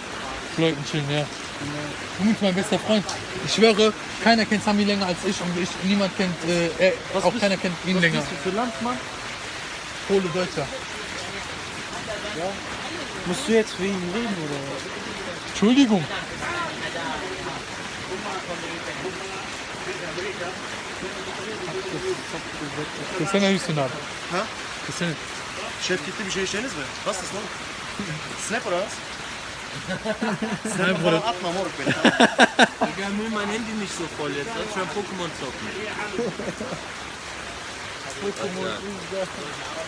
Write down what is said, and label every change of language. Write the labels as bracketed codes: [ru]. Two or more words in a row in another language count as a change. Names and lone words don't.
[de] Leuten chillen, ja. Genau. Du bist mein bester Freund. Ich schwöre, keiner kennt Sami länger als ich und niemand kennt, keiner kennt ihn länger. Was bist du für Landmann? Pole Deutscher. Ja. Musst du jetzt für ihn reden, oder? Entschuldigung. Cristiano Hüsnü abi. Ha? Cristiano. [tr] Şef gitti bir şey içeceğiniz mi? Nasılsın oğlum? [de] Snap oder was? Nein, Snap Bruder. [tr] falan atma moruk beni. [de] Digga, nimm mein Handy nicht so voll jetzt. Lass schon Pokémon zocken. Pokémon ist da.